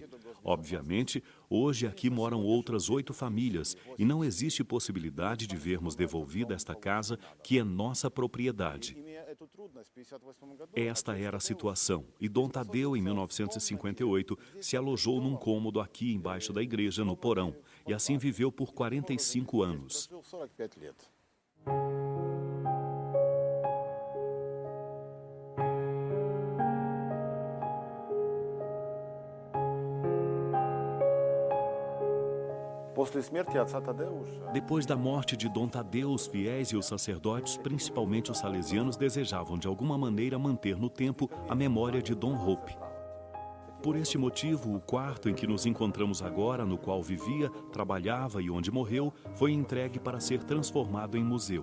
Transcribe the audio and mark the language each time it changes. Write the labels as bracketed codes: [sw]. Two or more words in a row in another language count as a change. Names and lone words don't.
[pt] Obviamente, hoje aqui moram outras 8 famílias e não existe possibilidade de vermos devolvida esta casa, que é nossa propriedade. Esta era a situação, e Dom Tadeu, em 1958, se alojou num cômodo aqui embaixo da igreja, no porão, e assim viveu por 45 anos. [ru] После смерти отца Тадеуша [pt] Depois da morte de Dom Tadeu, os fiéis e os sacerdotes, principalmente os salesianos, desejavam de alguma maneira manter no tempo a memória de Dom Hope. Por este motivo, o quarto em que nos encontramos agora, no qual vivia, trabalhava e onde morreu, foi entregue para ser transformado em museu.